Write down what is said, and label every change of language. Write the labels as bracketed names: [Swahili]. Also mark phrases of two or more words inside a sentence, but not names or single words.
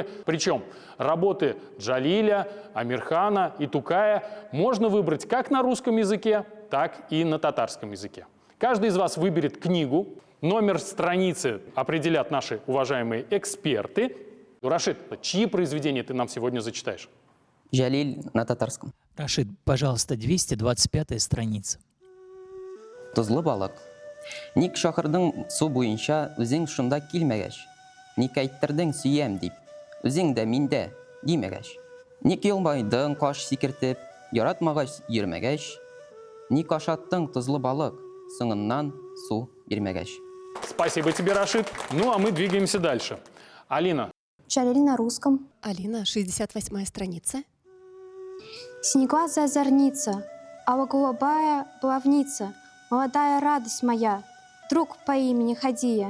[Russian] Причем работы Джалиля, Амирхана и Тукая можно выбрать как на русском языке, так и на татарском языке. Каждый из вас выберет книгу. Номер страницы определят наши уважаемые эксперты. Рашид, чьи произведения ты нам сегодня зачитаешь? Джалиль на татарском. Рашид, пожалуйста, 225-я страница. [Tatar] Тузлы балык. Ник шахырдың су буенча үзең шунда килмәгәч, ник әйттердең сөям дип, үзең дә миндә димәгәч, ник елмайдың каш сикертеп, яратмагач йөрмәгәч, ник ашаттың тузлы балык, соңыннан су бирмәгәч. [Russian] Спасибо тебе, Рашид. Ну, а мы двигаемся дальше. Алина. Джалиль на русском. Алина, 68-я страница. Синеглазая озорница, а голубая плавница, молодая радость моя, друг по имени Хадия.